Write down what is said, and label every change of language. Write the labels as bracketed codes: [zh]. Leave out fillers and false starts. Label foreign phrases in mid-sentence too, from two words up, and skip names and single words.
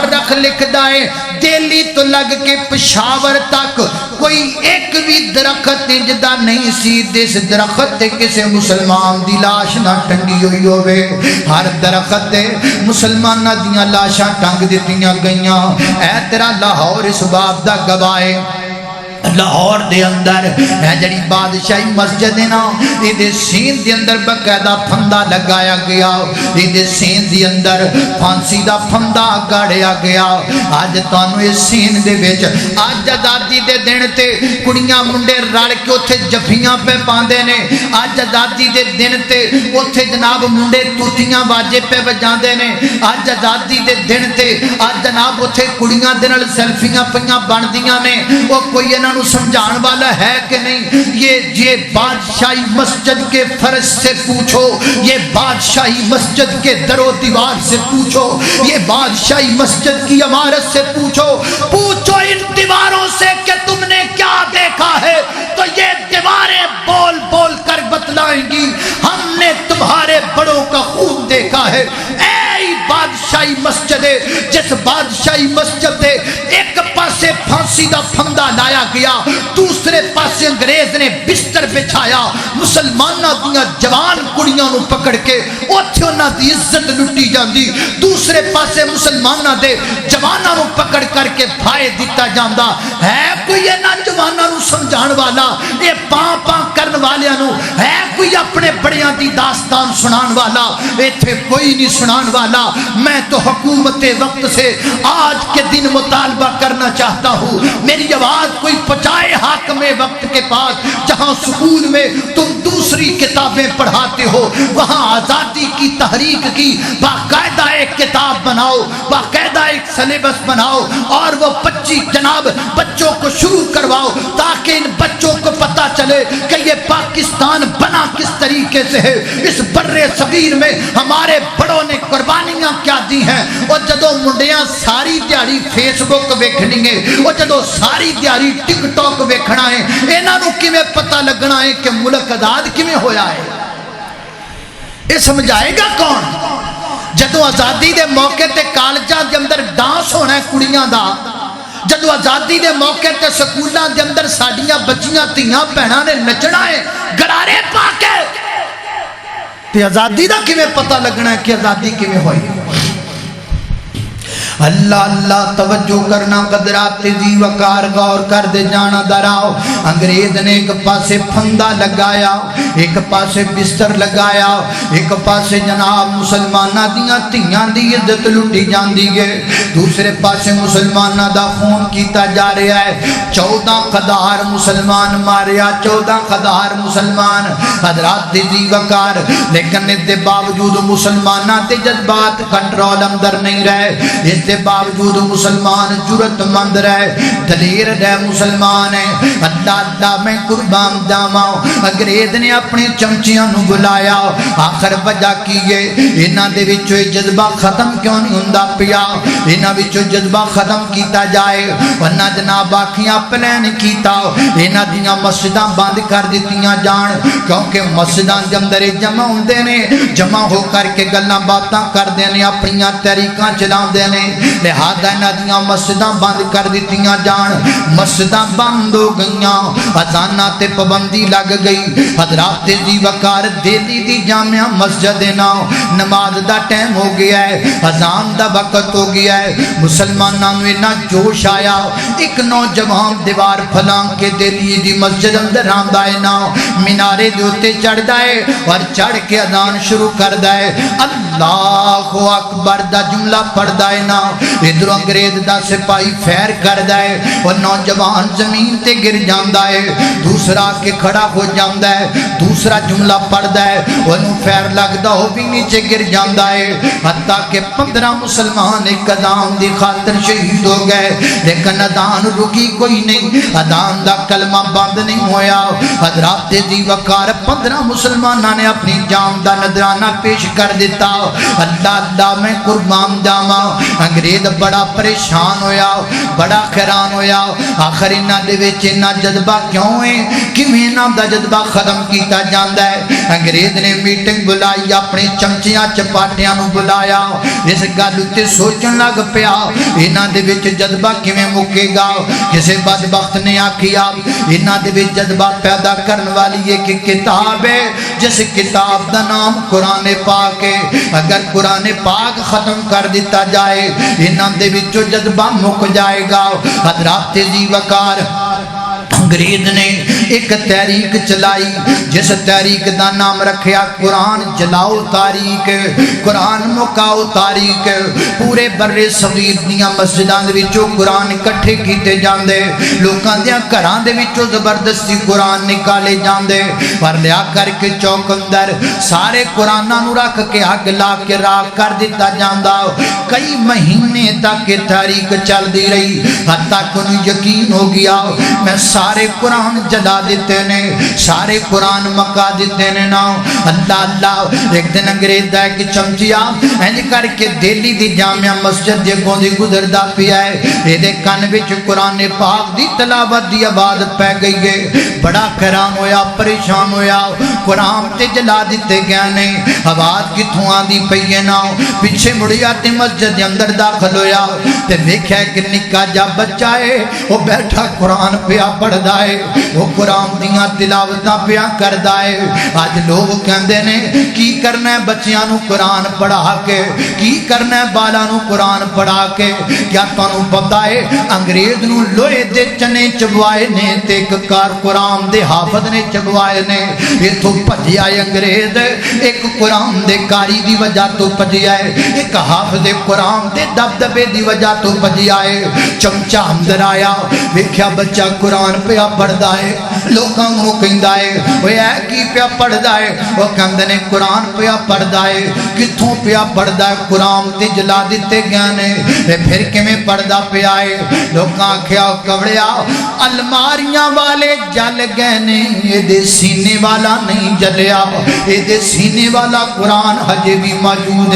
[pa] تاریخ لکھدا ہے دہلی تو لگ کے پشاور تک کوئی ایک بھی درخت جدا نہیں سی جس درخت تے کسے مسلمان دی لاش نہ ٹنگی ہوئی ہوئے. ہر درخت مسلمانہ دیاں لاشاں ٹنگ دیتیاں گئیاں. اے تیرا لاہور اس باب دا گواہ ہے. لاہور دے اندر ہے جڑی بادشاہی مسجد ہے نا یہ دے سین دے اندر باقاعدہ پھندا لگایا گیا. یہ دے سین دے اندر پھانسی دا پھندا گاڑیا گیا. آج تانوں اس سین دے وچ آج آزادی دے دن تے کڑیاں منڈے رل کے اوتھے جفیاں پہ پاندے نے. آج آزادی دے دن تے اوتھے جناب منڈے توتیاں واجے پہ وجاندے نے. آج آزادی دے دن تے آج جناب اوتھے کڑیاں دے نال سیلفیاں پئیاں بندیاں نے. او کوئی انہاں نو سمجھان والا ہے کہ نہیں؟ [ur] یہ بادشاہی مسجد کے فرش سے پوچھو, یہ بادشاہی مسجد کے در و دیوار سے پوچھو, یہ بادشاہی مسجد کی عمارت سے پوچھو. پوچھو ان دیواروں سے کہ تم نے کیا دیکھا ہے, تو یہ دیواریں بول بول کر بتلائیں گی ہم نے تمہارے بڑوں کا خون دیکھا ہے. [pa] اے بادشاہی مسجد ہے جس بادشاہی مسجد ہے ایک پاسے پھانسی دا پھندا لایا گیا, دوسرے پاسے انگریز نے بستر بچھایا, مسلمانہ دیاں جوان کڑیاں نو پکڑ کے اوتھے انہاں دی عزت لٹی جاندی, دوسرے پاسے مسلمانہ دے جواناں نو پکڑ کر کے پھائے دیتا جاندا. ہے کوئی انہاں جواناں نو سمجھان والا, اے پاں پاں کرن والیاں نو ہے کوئی اپنے بڑیاں دی داستان سنان والا؟ ایتھے کوئی نہیں سنان والا. [ur] میں تو حکومت وقت سے آج کے دن مطالبہ کرنا چاہتا ہوں, میری آواز کوئی پہنچائے حاکم وقت کے پاس, جہاں سکول میں تم دوسری کتابیں پڑھاتے ہو وہاں آزادی کی تحریک کی باقاعدہ ایک کتاب بناؤ, باقاعدہ ایک سلیبس بناؤ اور وہ جناب بچوں کو شروع کرواؤ تاکہ ان بچوں کو پتا چلے کہ یہ پاکستان بنا کس طریقے سے ہے. اس برے صغیر میں ہمارے بڑوں نے قربانیاں کیا دی ہیں. [pa] اور جدو منڈیاں ساری دیاری فیس بک ویکھنی ہے, اور جدو ساری دیاری ٹک ٹاک ویکھنا ہے, انہاں نو کیویں پتہ لگنا ہے کہ ملک آزاد کیویں ہویا ہے؟ [ur] یہ سمجھائے گا کون؟ [pa] جدو آزادی دے موقع تے کالجاں دے اندر ڈانس ہونا ہے کڑیاں دا, جدو آزادی دے موقع تے سکولاں دے اندر ساڈیاں بچیاں تیاں بہناں نے نچنا ہے گرارے پا کے, تے آزادی دا کیویں پتہ لگنا ہے کہ آزادی کیویں ہوئی؟ اللہ اللہ توجہ کرنا, قدرات دی وقار غور کر دے جانا دراؤ. انگریز نے ایک پاسے پھندا لگایا, ایک پاسے بستر لگایا, ایک پاسے جناب مسلمانہ دیاں تیاں دی عزت لٹی جاندی ہے, دوسرے پاسے مسلمانہ دا خون کیتا جا رہا ہے. 14 قدار مسلمان ماریا, 14 قدار مسلمان. حضرات دی وقار, لیکن اس دے باوجود مسلمانہ تے جذبات کنٹرول اندر نہیں رہے, اس دے باوجود مسلمان جرت مند رہے, دلیر رہے مسلمان ہے. اللہ اللہ میں قربان جاواں. انگریز نے اپنے چمچیاں نو بلایا, آخر وجہ کی ہے انہاں دے وچوں جذبہ ختم کیوں نہیں ہوندا پیا؟ انہاں وچوں جذبہ ختم کیتا جائے ورنہ جناب آکھیاں پلان کیتا انہاں دیاں مسجداں بند کر دتیاں جان, کیونکہ مسجداں دے اندر جمع ہوندے نے, جمع ہو کر کے گلاں باتاں کردے نے, اپنی طریقاں چلاندے نے, لہذا انہاں دیاں مسجداں بند کر دتیاں جان. مسجداں بند ہو گئیاں, اذاناں تے پابندی لگ گئی. حضرات دی وقار دہلی دی جامعہ مسجد نا نماز دا ٹائم ہو گیا ہے, اذان دا وقت ہو گیا ہے. مسلماناں نوں اتنا جوش آیا, ایک نوجوان دیوار پھلان کے دہلی دی مسجد اندر آندا ہے نا, مینارے دے اوتے چڑھدا ہے اور چڑھ کے اذان شروع کردا ہے, اللہ اکبر دا جملہ پڑھدا ہے نا. ادھر انگریز دا سپاہی فیر کردا ہے اور نوجوان زمین تے گر جاندا ہے, دوسرا کے کھڑا ہو جاندا ہے, دوسرا جملہ پڑھدا ہے, انہوں فیر لگدا ہو بھی نیچے گر جاندا ہے. حتیٰ کہ 15 مسلمان ایک اذان دی خاطر شہید ہو گئے, لیکن اذان رکی کوئی نہیں, اذان دا کلمہ بند نہیں ہویا. حضرات دی وقار 15 مسلمانہ نے اپنی جان دا نذرانہ پیش کر دیتا. اللہ اللہ میں قربان جاواں. انگریز بڑا پریشان ہویا بڑا حیران ہویا آخر انہاں دے وچ انہاں جذبہ کیوں ہے کیویں انہاں دا جذبہ ختم کیتا جاندا ہے انگریز نے میٹنگ بلائی اپنے چمچیاں چپاٹیاں نو بلایا اس گل تے سوچن لگ پیا انہاں دے وچ جذبہ کیویں مکے گا کسے بدبخت نے آکھیا انہاں دے وچ جذبہ پیدا کرن والی ایک کتاب ہے جس کتاب دا نام قرآن پاک ہے اگر قرآن پاک ختم کر دیتا جائے انہاں دے وچوں جذبہ مک جائے گا حضرات تیزی وقار انگریز نے ایک تحریک چلائی جس تحریک دا نام رکھیا قرآن جلاؤ تاریخ قرآن مکاؤ تاریخ پورے بر صغیر دیاں مسجداں دے وچوں قرآن اکٹھے کیتے جاندے لوکاں دیاں گھراں دے وچوں زبردستی قرآن نکالے جاندے پر لیا کر کے چوک اندر سارے قرآناں نو رکھ کے اگ لا کے راکھ کر دیتا جاندا کئی مہینے تک یہ تحریک چل دی رہی حتیٰ کہ انہیں یقین ہو گیا میں سارے قرآن جلا دیتے نے سارے قرآن مکا دیتے نے نا اللہ اللہ ایک دن انگریز دا ایک چمچیا اینج کر کے دہلی دی جامعہ مسجد دے گوندی گزر دا پیا ہے یہ دے کان وچ قرآن پاک دی تلاوت دی آواز پہ گئی ہے بڑا حیران ہویا پریشان ہویا قرآن تے جلا دیتے گئے نے آواز کتھوں آندی پئی ہے نا پیچھے مڑیا تے مسجد دے اندر داخل ہویا تے ویکھیا کہ نکا جا بچہ ہے وہ بیٹھا قرآن پیا پڑھدا ہے وہ قرآن دیاں تلاوتاں پیا کردا ہے آج لوگ کہندے نے کی کرنا ہے بچیاں نو قرآن پڑھا کے کی کرنا ہے بالا نو قرآن پڑھا کے کیا تانوں پتہ ہے انگریز نو لوہے دے چنے چبوائے نے تے ایک کار قرآن دے حافظ نے چبوائے نے یہ تو پجیا ہے انگریز ایک قرآن دے کاری دی وجہ تو پجیا ہے ایک حافظ قرآن دے دبدبے دی وجہ تو پجیا ہے چمچہ اندر آیا ویکھیا بچہ قرآن پیا پڑھدا ہے لوکاں نوں کہندا ہے اوے اے کی پیا پڑھدا ہے او کہندے نے قرآن پیا پڑھدا ہے کتھوں پیا پڑھدا ہے قرآن تے جلا دتے گئے نے تے پھر کیویں پڑھدا پیا ہے لوکاں آکھیا کبڑیا الماریاں والے جل گئے نے اے دے سینے والا نہیں جلیا اے دے سینے والا قرآن ہجے بھی موجود